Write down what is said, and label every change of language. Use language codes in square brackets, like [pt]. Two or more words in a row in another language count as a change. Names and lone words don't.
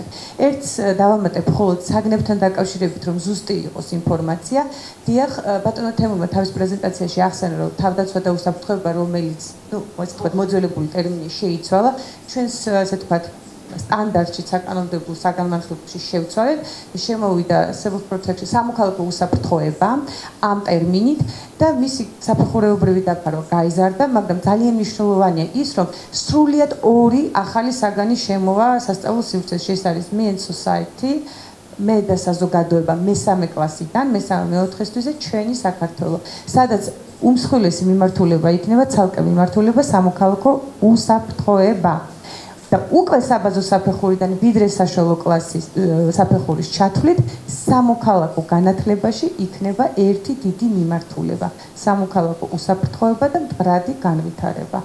[ka] ერთს დავამატებ მხოლოდ საგნებთან დაკავშირებით, რომ ზუსტი იყოს ინფორმაცია. დიახ, ბატონო თემურმა თავის პრეზენტაციაში ახსენა, რომ თავდაცვა და უსაფრთხოება, რომელიც, ასე ვთქვათ, მოძველებული ტერმინი შეიცვალა, ჩვენს ასე ვთქვათ სტანდარტში საკანონმდებლო საგანმანათლებლობაში შევცვალეთ, შემოვიდა [en] civil protection [ka] სამოქალაქო უსაფრთხოება ამ ტერმინით და მისი საფეხურეობრივი დაფარვა გაიზარდა, მაგრამ ძალიან მნიშვნელოვანია ის, რომ სრულიად ორი ახალი საგანი შემოვა სასწავლო სივრცეში. ეს არის [en] me and society, [ka] მე და საზოგადოება მესამე კლასიდან, მესამე-მეოთხესთვის და ჩვენი საქართველო, სადაც უმსხვილესი მიმართულება იქნება ცალკე მიმართულება სამოქალაქო უსაფრთხოება. და უკვე საბაზო საფეხურიდან ვიდრე საშუალო კლასის საფეხურის ჩათვლით სამოქალაქო განათლებაში იქნება ერთი დიდი მიმართულება სამოქალაქო უსაფრთხოება და მდგრადი განვითარება.